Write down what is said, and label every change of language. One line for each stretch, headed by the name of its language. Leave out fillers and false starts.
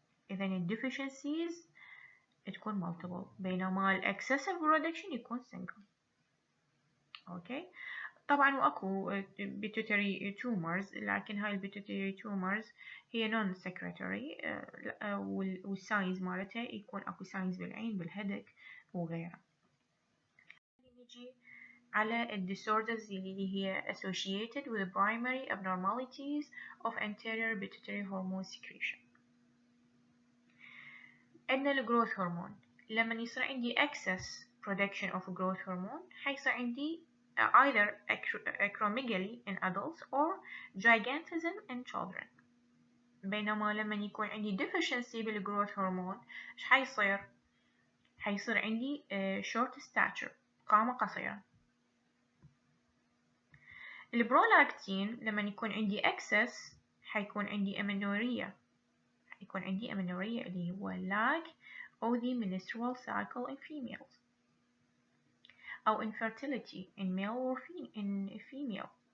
Arabic: إذا ال deficiencies تكون multiple، بينما ال
English: excessive production
Arabic: يكون single. أوكي. طبعا وأكو
English: pituitary tumors،
Arabic: لكن هاي ال pituitary tumors هي
English: non secretory،
Arabic: والساينز مالتها يكون أكو ساينز بالعين بالهدك وغيرها. نجي على
English: ال disorders اللي هي associated with primary abnormalities of anterior pituitary hormone secretion. عندنا ال growth hormone،
Arabic: لما يصير عندي
English: excess production of growth hormone
Arabic: حيصير عندي
English: either acromegaly in adults or gigantism in children.
Arabic: بينما لما يكون عندي deficiency بال growth hormone ايش حيصير؟ حيصير عندي
English: short stature،
Arabic: قامة قصيرة.
English: البرولاكتين
Arabic: لما يكون عندي
English: excess حيكون عندي amenorrhea، يكون عندي amenorrhea اللي هو lack of the menstrual cycle in females، أو infertility in male or in female،